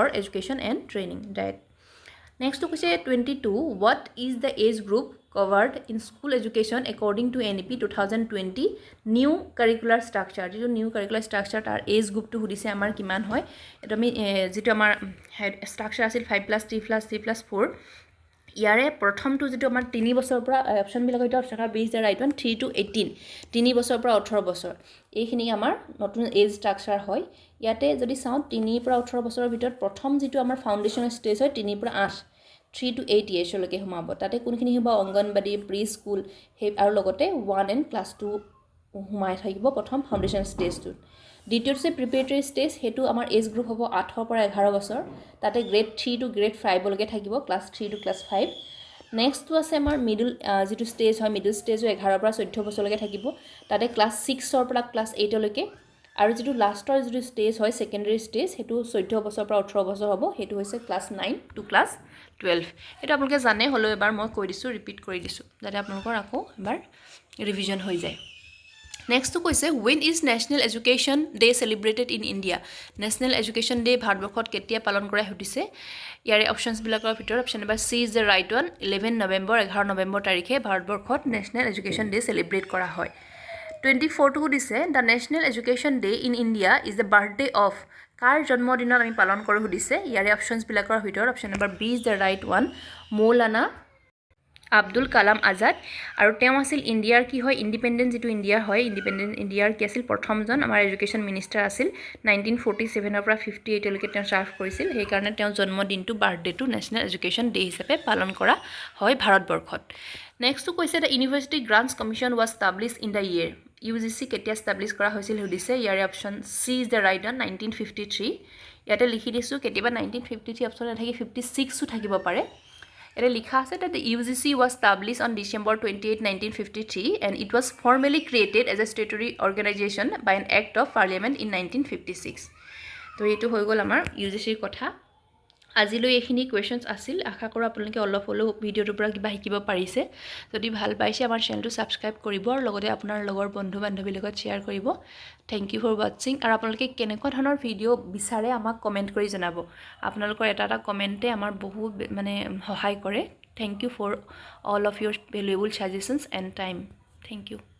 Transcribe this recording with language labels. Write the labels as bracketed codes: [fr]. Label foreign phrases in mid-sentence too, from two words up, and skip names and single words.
[en] education and training diet Next to question 22 what is the age group covered in school education according to NEP 2020 new curricular structure [as] যেটো [en] new curricular structure [as] তাৰ [en] age group [as] টো হুদিছে আমাৰ কিমান হয় এটা আমি যেটো আমাৰ structure আছিল 5+3+3+4 ইয়াৰে প্ৰথমটো যেটো আমাৰ 3 বছৰৰ পৰা অপচন বিলাক এটা অপচন [en] B is the right one 3 to [as] 18 3 বছৰৰ পৰা 18 বছৰ এইখিনি আমাৰ নতুন [en] age structure [as] হয় ইয়াতে যদি চাও 3 পৰা 18 বছৰৰ ভিতৰত প্ৰথম যেটো আমাৰ [en] foundation stage [as] হয় 3 পৰা 8 [en] 3 to 8 years [as] লৈকে হমাব তাতে কোনখিনি হ'ব অঙ্গনবাড়ী [en] pre school [as] হে আৰু লগতে 1 and class 2 হুমাই থাকিব প্ৰথম [en] foundation stage [as] দ্বিতীয়টো [en] preparatory stage [as] হেতু আমাৰ [en] age group [as] হ'ব 8 পৰা 11 বছৰ তাতে [en] grade 3 to grade 5 [as] লৈকে থাকিব [en] class 3 to class 5 next to [as] আছে আমাৰ মিডল যেটো স্টেজ হয় [en] middle stage [as] 11 পৰা 14 বছৰ লৈকে থাকিব তাতে ক্লাস 6 ৰ পৰা ক্লাস 8 লৈকে আৰু যেটো লাষ্টৰ যেটো স্টেজ হয় [en] secondary stage [as] হেতু 14 বছৰ পৰা 18 বছৰ হ'ব হেতু হৈছে ক্লাস [en] 9 to class 12 [as] এটা আপোনালোকে জানে হলো এবাৰ মই কৈ দিছো ৰিপিট কৰি দিছো যাতে আপোনালোকৰ আকৌ এবাৰ ৰিভিজন হৈ যায় [en] Next to [as] কৈছে [en] when is National Education Day celebrated in India [as] National Education Day ভাৰতবৰ্ষত কেতিয়া পালন কৰা হৈছে ইয়াৰে অপচনছ বিলাকৰ ভিতৰত অপচন নম্বৰ [en] C is the right one [as] 11 নৱেম্বৰ 11 নৱেম্বৰ তাৰিখে ভাৰতবৰ্ষত National Education Day celebrate কৰা হয় 24 টো দিছে [en] the National Education Day in India is the birthday of [as] কাৰ জন্মদিনত আমি পালন কৰো দিছে ইয়াৰে অপচনছ বিলাকৰ ভিতৰত অপচন নম্বৰ [en] B is the right one [as] মৌলানা আব্দুল কালাম আজাদ আৰু তেওঁ আছিল ইন্ডিয়াৰ কি হয় ইন্ডিপেন্ডেন্ট যেটো ইন্ডিয়া হয় [en] independent India [as] কি আছিল প্ৰথমজন আমাৰ [en] education minister [as] আছিল 1947 ৰ পৰা 58 লৈকে তেওঁ সাৰ্ভ কৰিছিল সেই কাৰণে তেওঁ জন্মদিনটো বাৰ্থডেটো [en] national education day [as] হিচাপে পালন কৰা হয় ভাৰতবৰ্ষত [en] next to [as] কৈছে [en] the University Grants Commission was established in the year [as] UGC কেতিয়া এস্টাবলিশ কৰা হৈছিল সুধিছে ইয়াৰে অপচন [en] C is the right one [as] 1953 ইয়াতে লিখি দিছো কেতিয়াবা 1953 অপচন নাথাকি 56 ও থাকিব পাৰে এটা লিখা আছে [en] that the UGC was established on December 28 1953 and it was formally created as a statutory organization by an act of parliament in 1956 [as] তো এটো হৈ গল আমাৰ UGC ৰ কথা আজিলৈ এইখিনি কুৱেশ্যনছ আছিল আশা কৰোঁ আপোনালোকে অলপ হ'লেও ভিডিঅ'টোৰ পৰা কিবা শিকিব পাৰিছে যদি ভাল পাইছে আমাৰ চেনেলটো ছাবস্ক্ৰাইব কৰিব আৰু লগতে আপোনাৰ লগৰ বন্ধু বান্ধৱীৰ লগত শ্বেয়াৰ কৰিব [en] thank you for watching [as] আৰু আপোনালোকে কেনেকুৱা ধৰণৰ ভিডিঅ' বিচাৰে আমাক কমেণ্ট কৰি জনাব আপোনালোকৰ এটা কমেণ্টে আমাৰ বহুত মানে সহায় কৰে [en] thank you for all of your valuable suggestions and time thank you